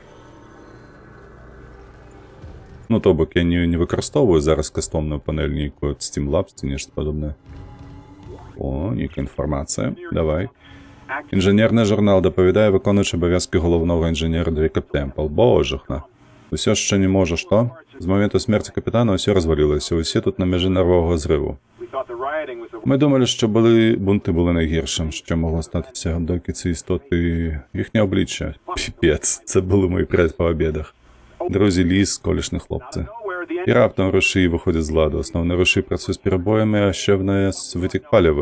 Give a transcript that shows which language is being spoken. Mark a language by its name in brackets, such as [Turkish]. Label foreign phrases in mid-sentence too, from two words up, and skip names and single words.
[Belarusian] Ну, то бок я не выкарыстоўваю зараз кастомную панель нейкую ад Steamlabs ці нешта падобнае. О, нейкая інфармацыя. Давай. Інжынерны журнал дапавядае выконуючы абавязкі галоўнога інжынера Джэйкаб Тэмпл. Божахна. Усё яшчэ не можа, што? З моменту смерці капітана ўсё развалілася. Усе тут на мяжы нервовага зрыву. [Ukrainian] Ми думали, що бунти були найгіршим, що могло статися, доки ці істоти... Їхнє обличчя. Піпець. Це були мої приятелі по обідах. Друзі, ліс, колішні хлопці. І раптом рушії виходять з ладу. Основний рушій працює з перебоями, а ще в нас витік палива.